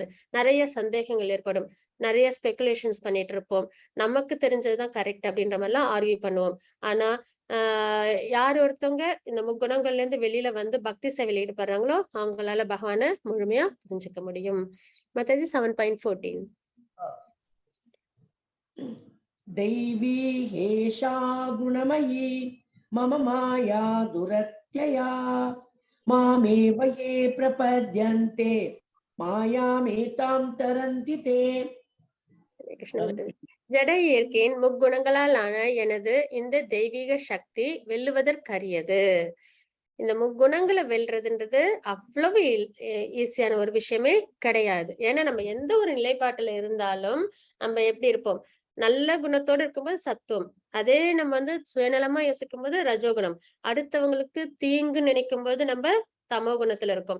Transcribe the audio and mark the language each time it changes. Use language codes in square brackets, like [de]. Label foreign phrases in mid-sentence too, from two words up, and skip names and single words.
[ta] நிறைய சந்தேகங்கள் ஏற்படும், நிறைய ஸ்பெகுலேஷன்ஸ் பண்ணிட்டு இருப்போம். நமக்கு தெரிஞ்சதுதான் கரெக்ட் அப்படின்ற மாதிரிலாம் ஆர்கியூ பண்ணுவோம். ஆனா யார் ஒருத்தவங்க இந்த முக்குணங்கள்ல இருந்து வெளியில வந்து பக்தி சேவையில் ஈடுபடுறாங்களோ அவங்களால பகவானை முழுமையா புரிஞ்சுக்க முடியும். மத்தது 7.14. [sa] दैवी हेषा गुणमयी मम माया दुरत्यया मामेव ये प्रपद्यन्ते मायामेतां तरन्ति ते. [ta] ஜட இயற்கையின் முக்குணங்களால் ஆன எனது இந்த தெய்வீக சக்தி வெல்லுவதற்கரியது. இந்த முக்குணங்களை வெல்றதுன்றது அவ்வளவு ஈஸியான ஒரு விஷயமே கிடையாது. ஏன்னா நம்ம எந்த ஒரு நிலைப்பாட்டுல இருந்தாலும் நம்ம எப்படி இருப்போம், நல்ல குணத்தோடு இருக்கும்போது சத்துவம், அதே நம்ம வந்து சுயநலமா யோசிக்கும் போது ரஜோகுணம், அடுத்தவங்களுக்கு தீங்கு நினைக்கும் போது நம்ம தமோ குணத்துல இருக்கும்.